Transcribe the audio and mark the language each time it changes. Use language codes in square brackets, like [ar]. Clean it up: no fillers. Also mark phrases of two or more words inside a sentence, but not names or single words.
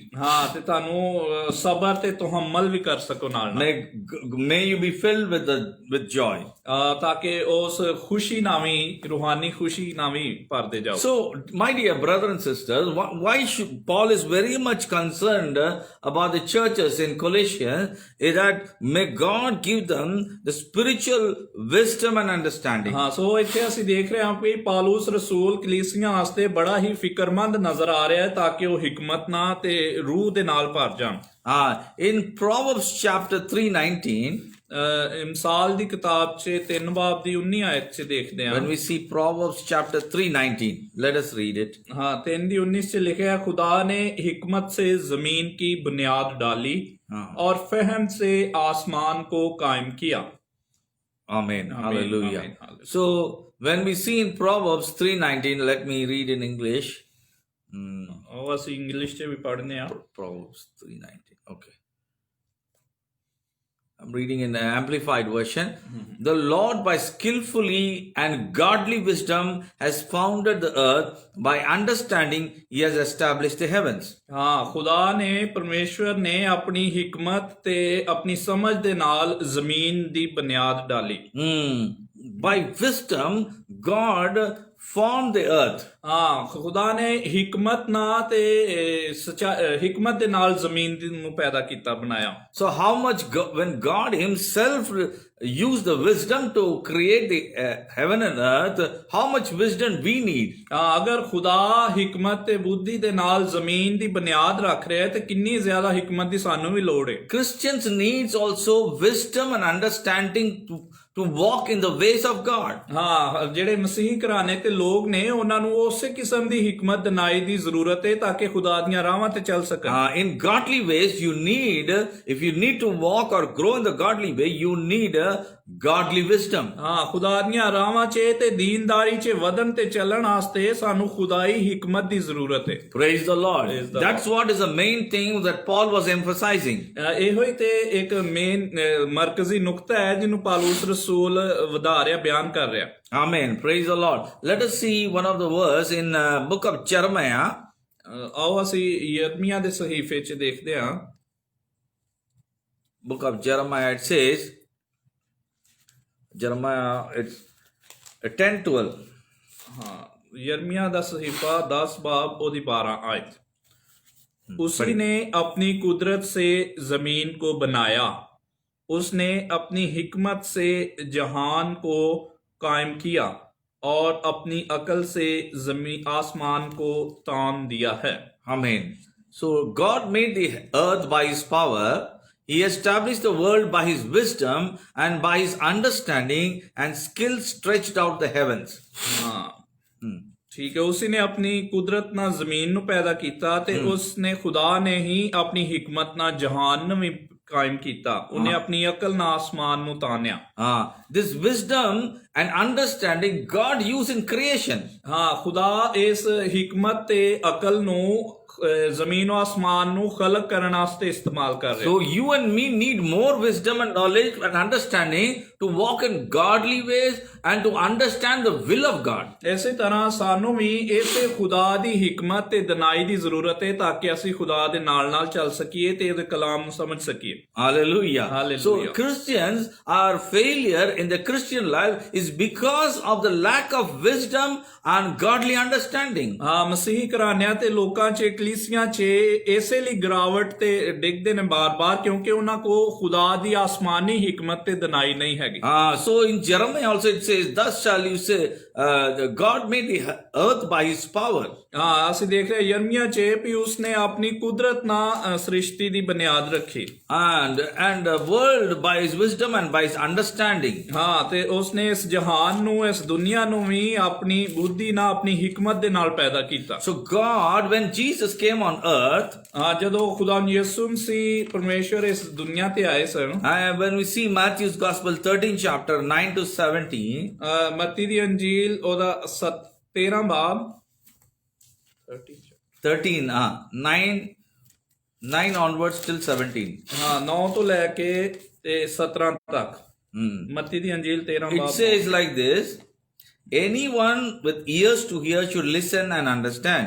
[pa] ਹਾਂ, ਤੇ ਤੁਹਾਨੂੰ ਸਬਰ ਤੇ ਤਹਮਲ ਵੀ ਕਰ ਸਕੋ ਨਾਲ। [en] May you be filled with joy. [pa] ਤਾਂ ਕਿ ਉਸ ਖੁਸ਼ੀ ਨਾਲ ਵੀ, ਰੂਹਾਨੀ ਖੁਸ਼ੀ ਨਾਲ ਵੀ ਭਰਦੇ ਜਾਓ। [en] So, my dear brothers and sisters, why should Paul is very much concerned about the churches in Colossians is that may God give them the spiritual wisdom and understanding. [pa] ਹਾਂ, ਸੋ ਇੱਥੇ ਅਸੀਂ ਦੇਖ ਰਹੇ ਹਾਂ ਕਿ ਪਾਲੂਸ ਰਸੂਲ ਕਲੀਸਿਆਂ ਵਾਸਤੇ ਬੜਾ ਹੀ ਫਿਕਰਮੰਦ ਨਜ਼ਰ ਆ ਰਿਹਾ ਹੈ ਤਾਂ ਕਿ ਉਹ ਹਿਕਮਤ ਨਾਲ ਤੇ ਰੂਹ ਦੇ ਨਾਲ ਭਰ ਜਾਣ। [en] In Proverbs chapter 3:19, [pa] ਮਿਸਾਲ ਦੀ ਕਿਤਾਬ 'ਚ 3 ਬਾਬ ਦੀ 19 ਆਇਤ 'ਚ ਦੇਖਦੇ ਹਾਂ। [en] when we see Proverbs chapter 3:19, let us read it. [hi] हाँ, 3 ਦੀ 19 से लिखा है, खुदा ने हिकमत से जमीन की बुनियाद डाली और फहम से आसमान को कायम किया। [en] Amen. Hallelujah. Amen. So when we see in Proverbs 3:19, let me read in English. [pa] ਉਹ ਅਸੀਂ ਇੰਗਲਿਸ਼ 'ਚ ਵੀ ਪੜ੍ਹਨੇ ਆ। [en] Proverbs 3:19. Okay. I'm reading in the Amplified Version. The Lord, by skillfully and godly wisdom, has founded the earth. By understanding, He has established the heavens. [pa] ਹਾਂ, ਖੁਦਾ ਨੇ, ਪਰਮੇਸ਼ਵਰ ਨੇ ਆਪਣੀ ਹਿਕਮਤ ਤੇ ਆਪਣੀ ਸਮਝ ਦੇ ਨਾਲ ਜ਼ਮੀਨ ਦੀ ਬੁਨਿਆਦ ਡਾਲੀ। [en] By wisdom, God formed the earth. [pa] ਹਾਂ, ਖੁਦਾ ਨੇ ਹਿਕਮਤ ਨਾਲ ਤੇ ਹਿਕਮਤ ਦੇ ਨਾਲ ਜ਼ਮੀਨ ਨੂੰ ਪੈਦਾ ਕੀਤਾ, ਬਣਾਇਆ। [en] So how much when God Himself used the wisdom to create the heaven and earth, how much wisdom we need? [pa] ਅਗਰ ਖੁਦਾ ਹਿਕਮਤ ਤੇ ਬੁੱਧੀ ਦੇ ਨਾਲ ਜ਼ਮੀਨ ਦੀ ਬੁਨਿਆਦ ਰੱਖ ਰਿਹਾ ਹੈ ਤੇ ਕਿੰਨੀ ਜ਼ਿਆਦਾ ਹਿਕਮਤ ਦੀ ਸਾਨੂੰ ਵੀ ਲੋੜ ਹੈ। [en] Christians needs also wisdom and understanding to walk in the ways of God. [pa] ਹਾਂ, ਜਿਹੜੇ ਮਸੀਹ ਘਰਾਣੇ ਤੇ ਲੋਕ ਨੇ ਉਹਨਾਂ ਨੂੰ ਉਸੇ ਕਿਸਮ ਦੀ ਹਿਕਮਤ ਦਿਨਾਈ ਦੀ ਜ਼ਰੂਰਤ ਹੈ ਤਾਂ ਕਿ ਖੁਦਾ ਦੀਆਂ ਰਾਹਾਂ ਤੇ ਚੱਲ ਸਕਣ। [en] In godly ways you need, if you need to walk or grow in the godly way, you need godly wisdom. [pa] ਹਾਂ, ਖੁਦਾ ਦੀਆਂ ਰਾਹਾਂ 'ਚ ਤੇ ਦੀਨਦਾਰੀ 'ਚ ਵਧਣ ਤੇ ਚੱਲਣ ਵਾਸਤੇ ਸਾਨੂੰ ਖੁਦਾਈ ਹਿਕਮਤ ਦੀ ਜ਼ਰੂਰਤ ਹੈ। [en] Praise the Lord. That's what is the main thing that Paul was emphasizing. [pa] ਇਹੋ ਹੀ ਤੇ ਇੱਕ ਮੇਨ ਮਰਕਜ਼ੀ ਨੁਕਤਾ ਹੈ ਜਿਹਨੂੰ ਪਾਲੂਸ ਰਸੂਲ ਵਧਾ ਰਿਹਾ, ਬਿਆਨ ਕਰ ਰਿਹਾ। [en] Amen. Praise the Lord. Let us see one of the verse in book of Jeremiah. [pa] ਆਓ ਅਸੀਂ ਯਰਮੀਆ ਦੇ ਸਹੀਫੇ 'ਚ ਦੇਖਦੇ ਹਾਂ [en] Book of Jeremiah, it says, Jeremiah, it's 10:12. [pa] ਹਾਂ ਯਰਮੀਆ ਦਾ ਸਹੀਫਾ 10 ਬਾਬ ਉਹਦੀ 12 आयत। [hi] उसी ने अपनी कुदरत से जमीन को बनाया, उसने अपनी हिकमत से जहान को कायम किया और अपनी अकल से जमीन आसमान को तान दिया है। [en] Amen. So God made the earth by his power. He established the world by his wisdom and by his understanding, and skill stretched out the heavens. [pa] हाँ ਠੀਕ ਹੈ। ਉਸੀ ਨੇ ਆਪਣੀ ਕੁਦਰਤ ਨਾਲ ਜ਼ਮੀਨ ਨੂੰ ਪੈਦਾ ਕੀਤਾ ਤੇ ਉਸਨੇ ਖੁਦਾ ਨੇ ਹੀ ਆਪਣੀ ਹਿਕਮਤ ਨਾਲ ਜਹਾਨ ਨੂੰ ਵੀ ਕਾਇਮ ਕੀਤਾ। ਉਹਨੇ ਆਪਣੀ ਅਕਲ ਨਾਲ ਆਸਮਾਨ ਨੂੰ ਤਾਨਿਆ। [en] This wisdom and understanding God used in creation. [pa] ਹਾਂ ਖੁਦਾ ਇਸ ਹਿਕਮਤ ਤੇ ਅਕਲ ਨੂੰ ਜ਼ਮੀਨ ਆਸਮਾਨ ਨੂੰ ਖਲਕ ਕਰਨ ਵਾਸਤੇ ਇਸਤੇਮਾਲ ਕਰ ਰਿਹਾ। [en] So you and me need more wisdom and knowledge and understanding to walk in godly ways and to understand the will of God. [pa] ਇਸੇ ਤਰ੍ਹਾਂ ਸਾਨੂੰ ਵੀ ਇਸੇ ਖੁਦਾ ਦੀ ਹਿਕਮਤ ਤੇ ਦਿਨਾਈ ਦੀ ਜ਼ਰੂਰਤ ਹੈ ਤਾਂ ਕਿ ਅਸੀਂ ਖੁਦਾ ਦੇ ਨਾਲ ਚੱਲ ਸਕੀਏ ਤੇ ਇਹਦੇ ਕਲਾਮ ਨੂੰ ਸਮਝ ਸਕੀਏ। [en] Hallelujah. Hallelujah. So Christians, our failure in the Christian life is because of the lack of wisdom and godly understanding. [pa] ਹਾਂ ਮਸੀਹੀ ਘਰਾਣਿਆਂ ਤੇ ਲੋਕਾਂ 'ਚ ਕਲੀਸਿਆਂ 'ਚ ਇਸੇ ਲਈ ਗਿਰਾਵਟ ਤੇ ਡਿੱਗਦੇ ਨੇ ਬਾਰ-ਬਾਰ ਕਿਉਂਕਿ ਉਹਨਾਂ ਕੋ ਖੁਦਾ ਦੀ ਆਸਮਾਨੀ ਹਿਕਮਤ ਤੇ ਦਿਨਾਈ ਨਹੀਂ ਹੈਗੀ। [en] So in Jeremiah also it says, thus shall you say, God made the earth by his power. [pa] ਹਾਂ ਅਸੀਂ ਦੇਖ ਰਹੇ ਯਰਮੀਆ 'ਚ ਵੀ ਉਸਨੇ ਆਪਣੀ ਕੁਦਰਤ ਨਾਲ ਸ੍ਰਿਸ਼ਟੀ ਦੀ ਬੁਨਿਆਦ ਰੱਖੀ [en] And the world by his wisdom and by his understanding. [pa] ਹਾਂ ਤੇ ਉਸਨੇ ਇਸ ਜਹਾਨ ਨੂੰ ਇਸ ਦੁਨੀਆ ਨੂੰ ਵੀ ਆਪਣੀ ਬੁੱਧੀ ਨਾਲ ਆਪਣੀ ਹਿਕਮਤ ਦੇ ਨਾਲ ਪੈਦਾ ਕੀਤਾ। [en] So God, when Jesus came on earth, [pa] ਹਾਂ ਜਦੋਂ ਖੁਦਾ ਯਿਸੂ ਮਸੀਹ ਪਰਮੇਸ਼ਵਰ ਇਸ ਦੁਨੀਆ ਤੇ ਆਏ ਸਨ, [en] when we see Matthew's Gospel 13 chapter 9 to 17, [pa] ਮੱਤੀ ਦੀ ਅੰਜੀਲ ਉਹਦਾ 13 ਬਾਬ [en] 9 onwards till 17. [pa] ਹਾਂ 9 ਤੋਂ ਲੈ ਕੇ ਤੇ 17 ਤੱਕ ਮੱਤੀ ਦੀ ਅੰਜੀਲ 13 [en] It [pa] ਬਾਬ। [en] says like this, anyone with ears to hear should listen and understand.